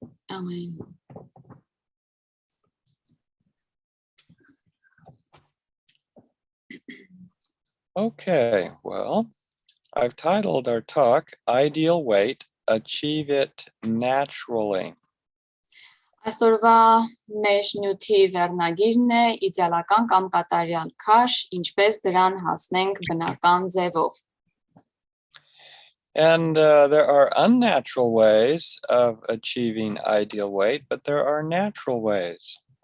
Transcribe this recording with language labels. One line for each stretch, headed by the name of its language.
English: Amen. Okay, well, I've titled our talk, Ideal Weight, Achieve It Naturally.
Armenian: Այսօրվա մեր նյութի վերնագիրն է իդեալական կամ կատարյալ քաշ, ինչպես դրան հասնենք բնական ձևով։
English: And there are unnatural ways of achieving ideal weight, but there are natural ways.